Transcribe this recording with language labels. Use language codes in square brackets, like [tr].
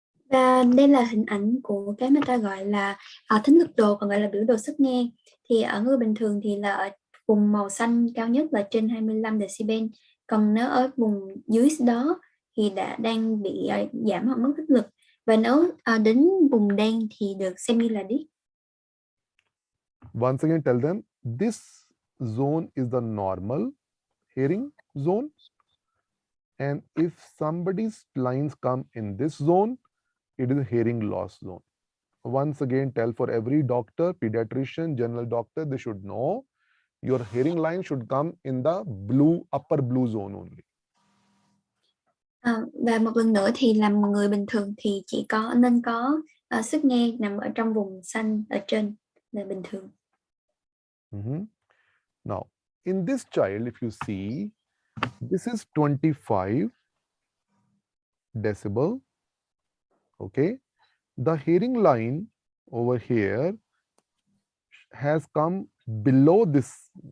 [vi] Và đây là hình ảnh của cái mà ta gọi là thính lực đồ, còn gọi là biểu đồ sức nghe. Thì ở người bình thường thì là ở vùng màu xanh cao nhất là trên 25 decibel. Còn nếu ở vùng dưới đó thì đang bị giảm hoặc mất thính lực. Và nếu đến vùng đen thì được xem như là điếc. [en] Once again, tell them this zone is the normal hearing zone. And if somebody's lines come in this zone, it is a hearing loss zone. Once again, tell for every doctor, pediatrician, general doctor, they should know your hearing line should come in the blue, upper blue zone only. Và một lần nữa thì làm người bình thường thì chỉ nên có sức nghe nằm ở trong vùng xanh ở trên là bình thường. Now, in this child, if you see, this is 25 decibel. Okay, the hearing line over here has come below this.